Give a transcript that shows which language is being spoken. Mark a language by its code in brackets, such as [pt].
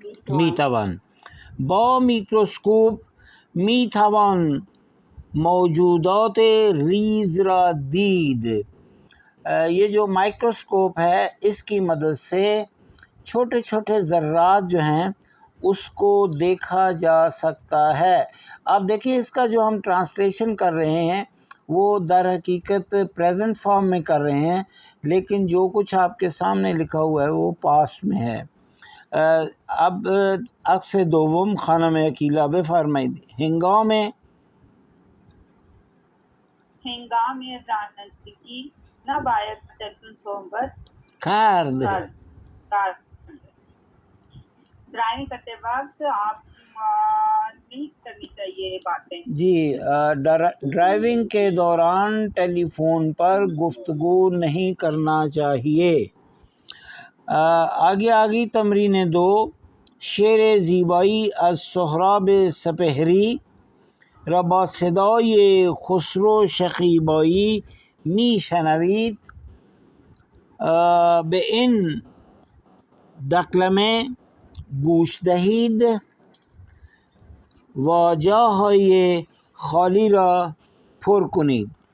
[fa] میتوان با میکروسکوپ میتوان موجودات ریز را دید۔ [ur] یہ جو مائکروسکوپ ہے اس کی مدد سے چھوٹے چھوٹے ذرات جو ہیں اس کو دیکھا جا سکتا ہے۔ اب دیکھیں، اس کا جو ہم ٹرانسلیشن کر رہے ہیں وہ در حقیقت پریزنٹ فارم میں کر رہے ہیں، لیکن جو کچھ آپ کے سامنے لکھا ہوا ہے وہ پاسٹ میں ہے۔ [fa] اب عکس دوم خانم عقیلہ بفرمایید. هنگام رانندگی نباید تلفن صحبت کرد. کرد. [ur] ڈرائیونگ کرتے وقت آپ نہیں کرنی چاہیے یہ باتیں. جی ڈرائیونگ کے دوران ٹیلی فون پر گفتگو نہیں کرنا چاہیے. [fa] آگے تمرین 2 شعر زیبایی از سهراب سپهری را با صدای خسرو شکیبایی میشنوید. به این دکلمه گوش دهید و جاهای خالی را پر کنید.